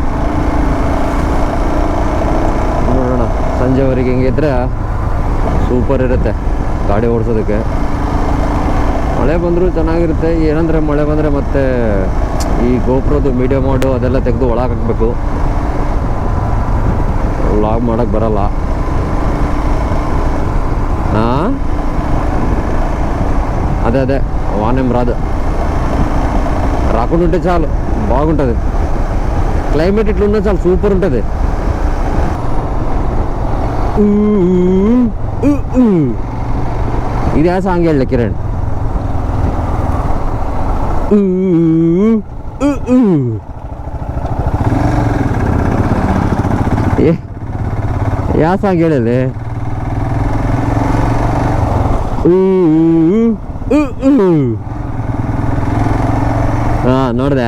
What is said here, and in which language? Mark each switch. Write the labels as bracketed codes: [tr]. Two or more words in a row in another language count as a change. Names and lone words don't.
[kn] ನೋಡೋಣ ಸಂಜೆವರೆಗೆ ಹೆಂಗಿದ್ರೆ ಸೂಪರ್ ಇರುತ್ತೆ ಗಾಡಿ ಓಡಿಸೋದಕ್ಕೆ. ಮಳೆ ಬಂದರೂ ಚೆನ್ನಾಗಿರುತ್ತೆ. ಏನಂದರೆ ಮಳೆ ಬಂದರೆ ಮತ್ತೆ ಈ ಗೋಪ್ರದ್ದು ಮೀಡಿಯಾ ಮಾಡು ಅದೆಲ್ಲ ತೆಗೆದು ಒಳಗೆ ಹಾಕಬೇಕು. ವ್ಲಾಗ್ ಮಾಡೋಕ್ಕೆ ಬರಲ್ಲ. [te] అదే వానేం రాదు రాకుండా ఉంటే చాలు బాగుంటుంది. క్లైమేట్ ఇట్లా ఉన్నా చాలా సూపర్ ఉంటుంది. ఇది ఆ సాంగ్ ಹೇಳಲೆ ಕಿರಣ್. [kn] ಯಾವ ಸಾಂಗ್ ಹೇಳಲೆ? ಹಾಂ ನೋಡಿದೆ.